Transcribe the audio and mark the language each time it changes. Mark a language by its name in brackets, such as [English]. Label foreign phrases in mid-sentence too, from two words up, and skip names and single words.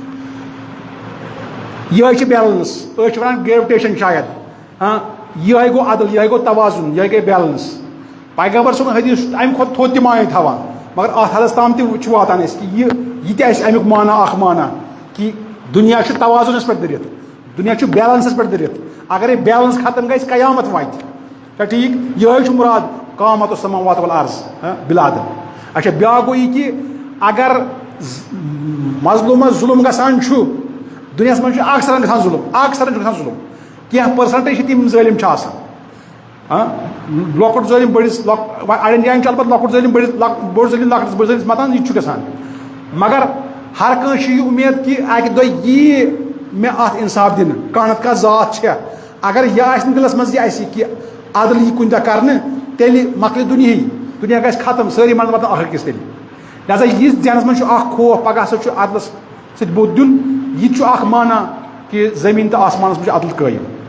[Kashmiri] یِہے چھِ بیلنس أسۍ چھِ ونان گریوِٹیشن شاید یِہے گوٚو عدل یِہے گوٚو توازُن یِہے گٔے بیلنس پیغمبر صٲبُن حدیٖث چھُ اَمہِ کھۄتہٕ تھوٚد تہِ معنی تھاوان مگر اتھ حدس تام تہِ چھُ واتان أسۍ کہِ یہِ تہِ آسہِ امیُک معنی اکھ معنی کہِ دُنیا چھُ توازُنس پٮ۪ٹھ دٔرِتھ دُنیا چھُ بیلنسس پٮ۪ٹھ دٔرِتھ اگرے بیلنس ختم گژھِ قیامت واتہِ چھا ٹھیٖک یِہے چھُ مُراد [Arabic] قامت السماوات والارض بالعدل [Kashmiri] اچھا بیاکھ گوٚو یہِ کہِ اگر مظلوٗمس ظُلم گژھان چھُ دُنیاہس منٛز چھُ اکثرن گژھان ظُلم اکثرن چھُ گژھان ظُلم کینٛہہ پٔرسنٹیج چھِ تِم ظٲلِم چھِ آسان لۄکُٹ ظٲلِم بٔڑِس اَڑٮ۪ن جاین چھُ البتہ لۄکُٹ ظٲلِم بٔڑِس بوٚڑ ظٲلِم لۄکٹِس بٔڑِس ظٲلِمس متان یہِ تہِ چھُ گژھان مگر ہر کٲنٛسہِ چھِ یہِ اُمید کہِ اکہِ دۄہ ییہِ مےٚ اتھ انصاف دِنہٕ کانٛہہ نتہٕ کانٛہہ ذات چھےٚ اگر یہِ آسہِ نہٕ دِلس منٛز یہِ آسہِ کہِ عدل یی کُنہِ دۄہ کرنہٕ تیٚلہِ مۄکلہِ دُنیہٕے دُنیا گژھِ ختم سٲری منٛز واتن اکھ أکِس تیٚلہِ لہذا یِژھ ذہنس منٛز چھُ اکھ خوف پگاہ ہسا چھُ عدلس سۭتۍ بُتھ دیُن یہِ تہِ چھُ اکھ معنی کہِ زٔمیٖن تہٕ آسمانس منٛز چھُ عدل قٲیِم